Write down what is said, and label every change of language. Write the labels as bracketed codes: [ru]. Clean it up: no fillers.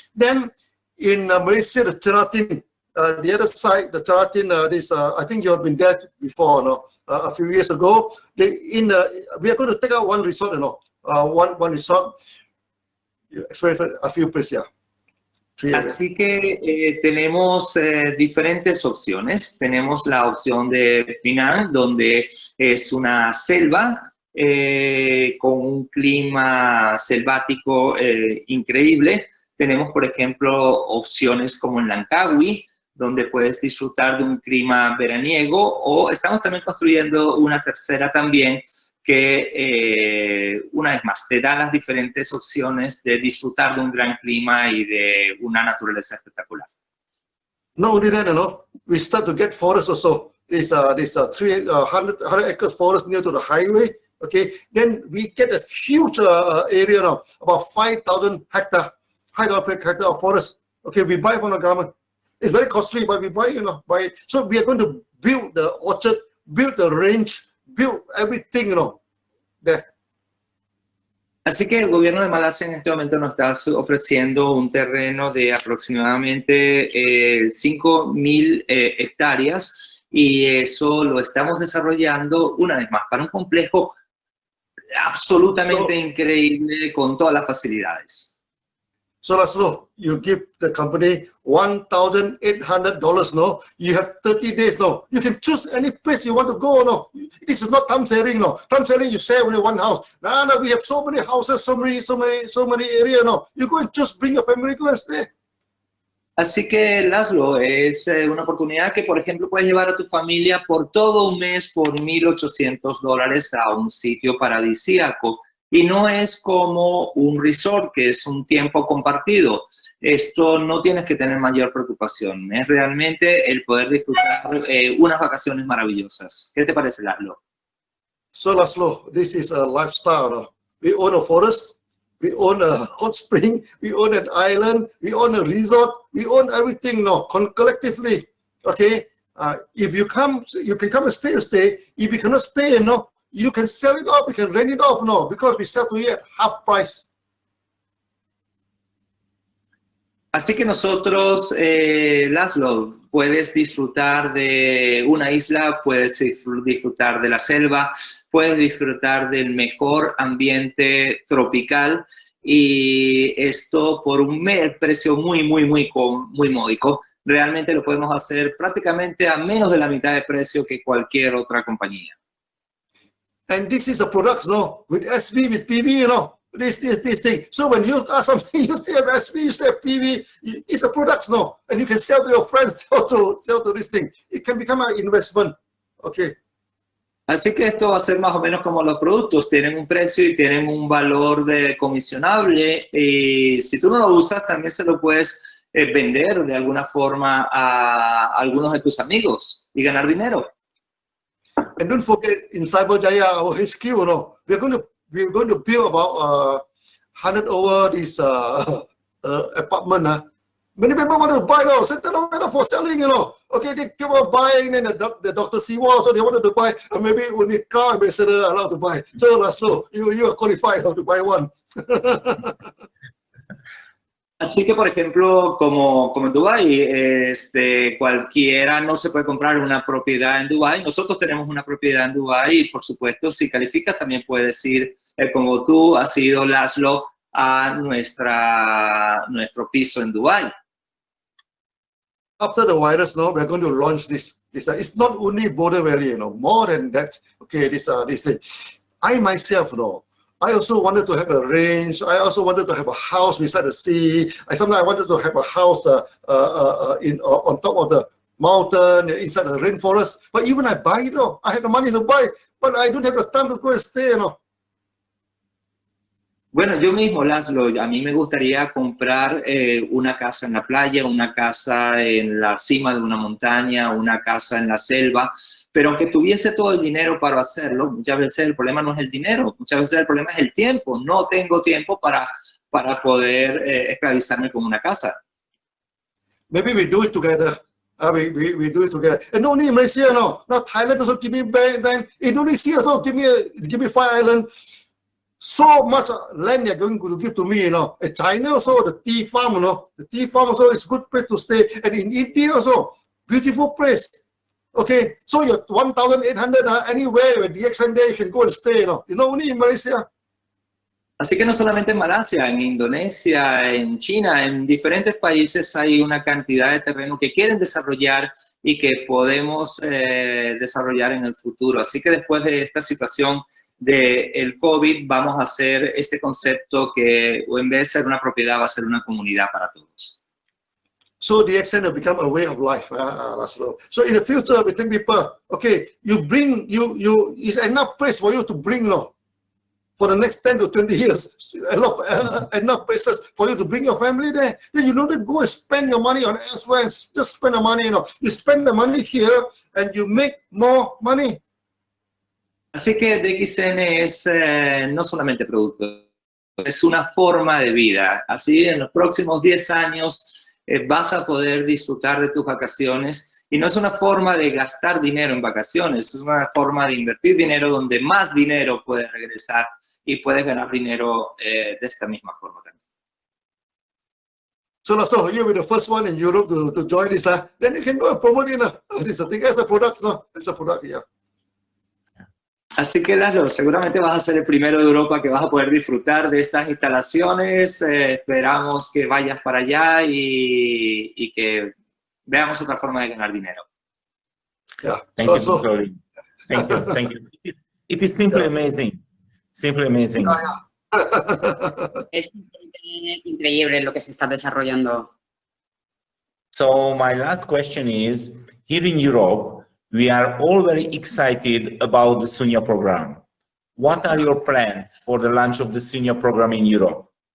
[en] Then in Malaysia, the Cheratin, the other side, the Cheratin, I think you have been there before, no? A few years ago. We are going to take out one resort, you know, one resort. You experience a few places, yeah. [es] Así que tenemos diferentes opciones. Tenemos la opción de Penang, donde es una selva con un clima selvático increíble. Tenemos, por ejemplo, opciones como en Langkawi, donde puedes disfrutar de un clima veraniego, o estamos también construyendo una tercera también que, una vez más, te da las diferentes opciones de disfrutar de un gran clima y de una naturaleza espectacular. [en] No only that, you know, we start to get forests also. This 300 acres forest near to the highway. Okay, then we get a huge area now, about 5,000 hectare of forest. Okay, we buy from the government. It's very costly, but we buy, you know, buy. So we are going to build the orchard, build the range, build everything, you know, there. [es] Así que el gobierno de Malasia en este momento nos está ofreciendo un terreno de aproximadamente 5.000 hectáreas, y eso lo estamos desarrollando una vez más para un complejo absolutamente increíble con todas las facilidades. [en] So Laszlo, you give the company $1,800, no? You have 30 days, no? You can choose any place you want to go, no? This is not time sharing, no? Time sharing, you share only one house. No, we have so many houses, so many areas, no? You go and just bring your family, go and stay. [es] Así que, Laszlo, es una oportunidad que, por ejemplo, puedes llevar a tu familia por todo un mes por $1,800 a un sitio paradisíaco. Y no es como un resort, que es un tiempo compartido. Esto no tienes que tener mayor preocupación. Es realmente el poder disfrutar unas vacaciones maravillosas. ¿Qué te parece, Laszlo? [en] So Laszlo, this is a lifestyle, no? We own a forest, we own a hot spring, we own an island, we own a resort, we own everything, no? Collectively, okay? If you come, you can come and stay. If you cannot stay, no? You can sell it off, you can rent it off, no, because we sell to you at half price. [es] Así que nosotros, Laszlo, puedes disfrutar de una isla, puedes disfrutar de la selva, puedes disfrutar del mejor ambiente tropical y esto por un precio muy módico. Realmente lo podemos hacer prácticamente a menos de la mitad de precio que cualquier otra compañía. [en] And this is a product, no, with SV, with PV, you know, this thing. So when you ask something, you still have SV, you still have PV. It's a product, no, and you can sell to your friends, sell to this thing. It can become an investment, okay. [es] Así que esto va a ser más o menos como los productos, tienen un precio y tienen un valor comisionable y si tú no lo usas también se lo puedes vender de alguna forma a algunos de tus amigos y ganar dinero. [en] And don't forget, in Cyberjaya, our HQ, you know, we're going to build about 100 over this apartment. Many people want to buy now, so they're not for selling, you know. Okay, they keep on buying, and the doctor see what, so they wanted to buy, and maybe only car ambassador allowed to buy. So Laszlo, you are qualified to buy one. [es] Así que, por ejemplo, como en Dubái, cualquiera no se puede comprar una propiedad en Dubái. Nosotros tenemos una propiedad en Dubái y, por supuesto, si calificas, también puedes ir, como tú has ido, Laszlo, a nuestro piso en Dubái. [en] After the virus, no, we're going to launch this. It's not only Border Valley, you know, more than that. Okay, this thing. I myself, no. I also wanted to have a range. I also wanted to have a house beside the sea. Sometimes I wanted to have a house on top of the mountain, inside the rainforest. But even I buy, you know, I have the money to buy, but I don't have the time to go and stay, you know. [es] Bueno, yo mismo, Laszlo, a mí me gustaría comprar una casa en la playa, una casa en la cima de una montaña, una casa en la selva, pero aunque tuviese todo el dinero para hacerlo, muchas veces el problema no es el dinero, muchas veces el problema es el tiempo. No tengo tiempo para poder esclavizarme con una casa. [en] Maybe we do it together. We do it together. And only in Malaysia, no. Now Thailand also give me bank. Indonesia also give me 5 islands. So much land they're going to give to me, you know. In China also, the tea farm, you know. The tea farm also is a good place to stay. And in India also, beautiful place. Okay, so you're 1,800 anywhere with DXN there, you can go and stay, you know. You know, only in Malaysia. [es] Así que no solamente en Malasia, en Indonesia, en China, en diferentes países hay una cantidad de terreno que quieren desarrollar y que podemos desarrollar en el futuro. Así que después de esta situación del COVID vamos a hacer este concepto que en vez de ser una propiedad va a ser una comunidad para todos. [en] So DXN will become a way of life, Laszlo. So in the future, we think people, okay, it's enough place for you to bring, no, for the next 10 to 20 years, enough places for you to bring your family there. Then you don't have to go and spend your money on elsewhere, just spend the money, you know. You spend the money here and you make more money. [es] Así que DXN es no solamente producto, es una forma de vida. Así en los próximos 10 años vas a poder disfrutar de tus vacaciones y no es una forma de gastar dinero en vacaciones, es una forma de invertir dinero donde más dinero puedes regresar y puedes ganar dinero de esta misma forma también. [en] So you'll be the first one in Europe to join this, then you can go and promote it. This is a thing, as a product, no? It's a product, yeah. [es] Así que, Laszlo, seguramente vas a ser el primero de Europa que vas a poder disfrutar de estas instalaciones. Esperamos que vayas para allá y que veamos otra forma de ganar dinero. [en] Yeah. Thank you, Dr. Lim. Thank you. Thank you. It is simply amazing. Simply amazing. [es] Es increíble lo que se está desarrollando. [en] So my last question is, here in Europe, we are all very excited about the Sunya program. What are your plans for the launch of the Sunya program in Europe?